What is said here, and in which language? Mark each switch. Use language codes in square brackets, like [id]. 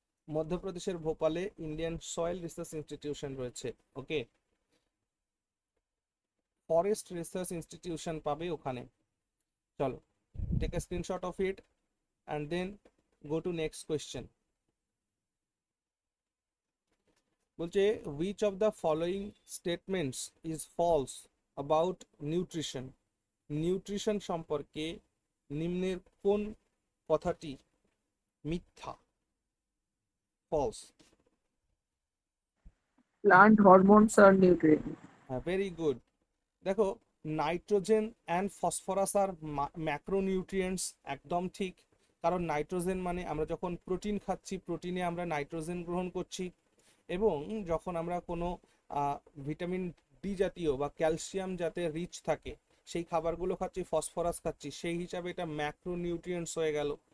[bn] মধ্যপ্রদেশের ভোপালে Indian soil research institution রয়েছে। ওকে, forest research institution পাবে ওখানে। [en] চলো, take a screenshot of it and then go to next question. বলছে which of the following statements is false about nutrition? [bn] Nutrition সম্পর্কে নিম্নের কোন কথাটি মিথ্যা? [en] false. Plant hormones are nutrients. Very good. [bn] দেখো, nitrogen and phosphorus আর macronutrients, একদম ঠিক। কারণ নাইট্রোজেন মানে আমরা যখন প্রোটিন খাচ্ছি, প্রোটিনে আমরা নাইট্রোজেন গ্রহণ করছি, এবং যখন আমরা কোনো ভিটামিন ডি জাতীয় বা ক্যালসিয়াম যাতে রিচ থাকে সেই খাবারগুলো খাচ্ছি, ফসফরাস খাচ্ছি, সেই হিসাবে এটা ম্যাক্রোনিউট্রিয়েন্টস হয়ে গেল।